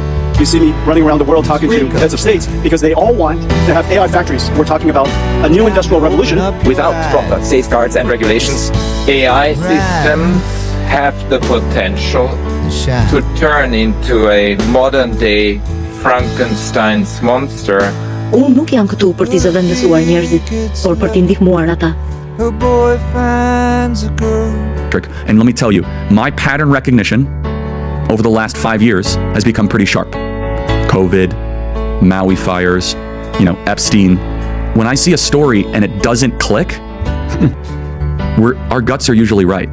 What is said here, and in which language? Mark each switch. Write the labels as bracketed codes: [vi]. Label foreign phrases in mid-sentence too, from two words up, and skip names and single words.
[en] You see me running around the world talking to heads of states because they all want to have AI factories. We're talking about a new industrial revolution. Without proper safeguards and regulations, AI systems have the potential to turn into a modern-day Frankenstein's monster. [sq] Unë nuk jam këtu për t'i zëvendësuar njerëzit, por për t'i ndihmuar ata. [en] And let me tell you, my pattern recognition over the last 5 years has become pretty sharp. COVID, Maui fires, Epstein. When I see a story and it doesn't click, our guts are usually right.